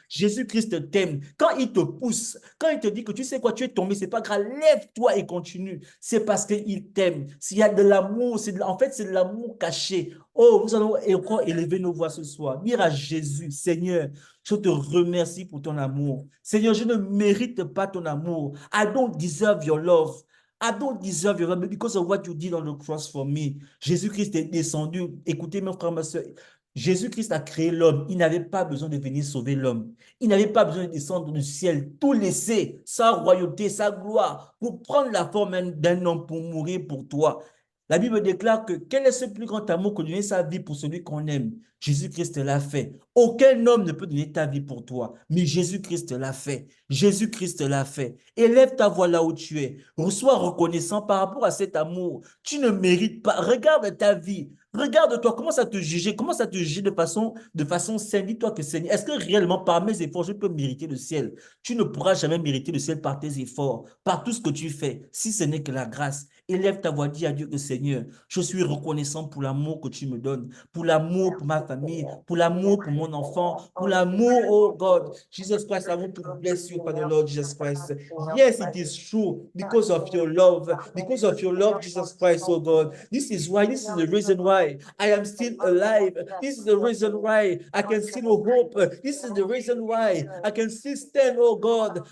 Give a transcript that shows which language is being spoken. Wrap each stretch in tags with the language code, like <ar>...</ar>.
<fr>Jésus-Christ t'aime. Quand il te pousse, quand il te dit que tu sais quoi, tu es tombé, c'est pas grave, lève-toi et continue. C'est parce qu'il t'aime. S'il y a de l'amour, en fait, c'est de l'amour caché. Oh, nous allons encore élever nos voix ce soir. Dire à Jésus, Seigneur, je te remercie pour ton amour. Seigneur, je ne mérite pas ton amour.</fr> <en>I don't deserve your love. I don't deserve your love because of what you did on the cross for me.</en> <fr>Jésus-Christ est descendu. Écoutez, mes frères, ma soeur, Jésus-Christ a créé l'homme. Il n'avait pas besoin de venir sauver l'homme. Il n'avait pas besoin de descendre du ciel, tout laisser, sa royauté, sa gloire, pour prendre la forme d'un homme, pour mourir pour toi. La Bible déclare que quel est ce plus grand amour que de donner sa vie pour celui qu'on aime? Jésus-Christ l'a fait. Aucun homme ne peut donner ta vie pour toi, mais Jésus-Christ l'a fait. Jésus-Christ l'a fait. Élève ta voix là où tu es. Reçois reconnaissant par rapport à cet amour. Tu ne mérites pas. Regarde ta vie. Regarde-toi, commence à te juger, commence à te juger de façon saine. Dis-toi que Seigneur, est-ce que réellement par mes efforts, je peux mériter le ciel? Tu ne pourras jamais mériter le ciel par tes efforts, par tout ce que tu fais, si ce n'est que la grâce. Élève ta voix, dis à Dieu que Seigneur, je suis reconnaissant pour l'amour que tu me donnes, pour l'amour pour ma famille, pour l'amour pour mon enfant, pour l'amour,</fr> <en>oh God. Jesus Christ, I want to bless you, Father Lord Jesus Christ. Yes, it is true because of your love, Jesus Christ, oh God. This is the reason why I am still alive. This is the reason why I can still hope. This is the reason why I can still stand, oh God.</en>